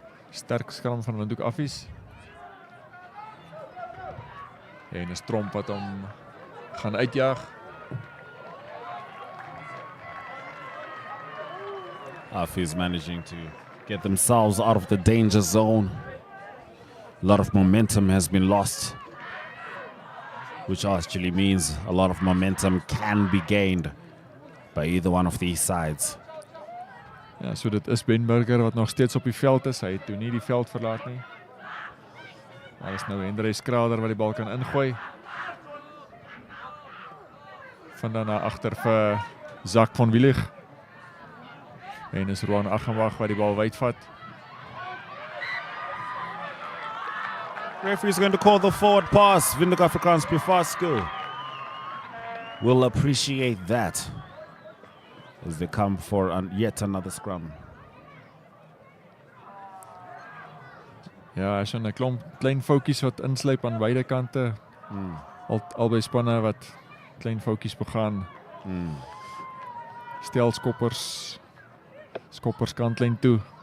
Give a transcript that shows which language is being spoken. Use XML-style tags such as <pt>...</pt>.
<af>Sterk skram van Whk Affies. En 'n stromp wat hom gaan uitjaag.</af> <en>Affies managing to get themselves out of the danger zone. A lot of momentum has been lost, which actually means a lot of momentum can be gained by either one of these sides.</en> <af>Ja, so dit is Ben Burger wat nog steeds op die veld is. Hy het toe nie die veld verlaat nie. Daar is nou Hendrey Skrader wat die bal kan ingooi. Van dan na agter vir Whk van Willig. En is Roan Aghenwag wat die bal wyd vat.</af> <en>Referee is going to call the forward pass. Whk Afrikaans Privaat School will appreciate that as they come for yet another scrum.</en> <af>Ja, is 'n klomp klein foutjies wat insluip aan beide kante. Albei spanne wat klein foutjies begaan. Stel skoppers kantlyn toe.</af>